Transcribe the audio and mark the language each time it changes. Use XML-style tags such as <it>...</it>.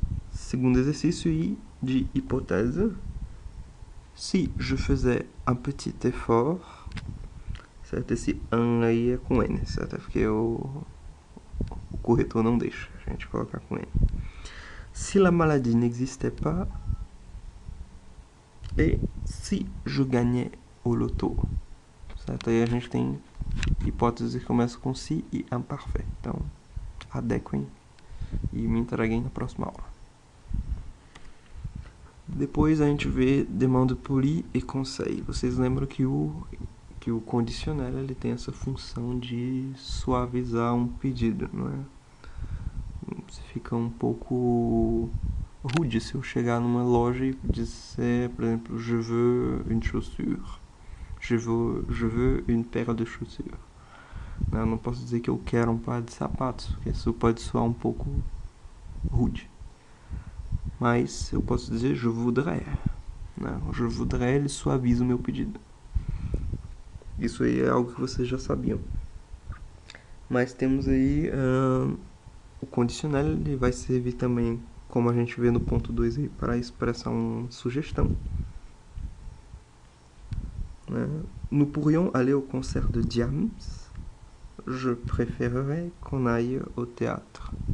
<pt>Segundo exercício de</pt> <fr>hypothèse. Si je faisais un petit effort,</fr> <pt>certo? Esse un aí é com N, certo? É porque o corretor não deixa a gente colocar com N.</pt> <fr>Si la maladie n'existait pas, et si je gagnais au loto,</fr> <pt>certo? Aí a gente tem hipóteses que começam com si e imparfait. Então, adequem e me entreguem na próxima aula. Depois a gente vê</pt> <fr>demande poli</fr> <pt>e conseil. Vocês lembram que o condicional ele tem essa função de suavizar um pedido, não é? Você fica um pouco rude se eu chegar numa loja e disser, por exemplo,</pt> <fr>je veux une chaussure. Je veux une paire de chaussures.</fr> <pt>Eu não posso dizer que eu quero um par de sapatos, porque isso pode soar um pouco rude. Mas eu posso dizer</pt> <fr>je voudrais. Je voudrais,</fr> <pt>ele suaviza o meu pedido. Isso aí é algo que vocês já sabiam. Mas temos aí o condicional, ele vai servir também, como a gente vê no ponto 2 aí, para expressar uma sugestão.</pt> <fr>Nous pourrions aller au concert de Diams. Je préférerais qu'on aille au théâtre.</fr>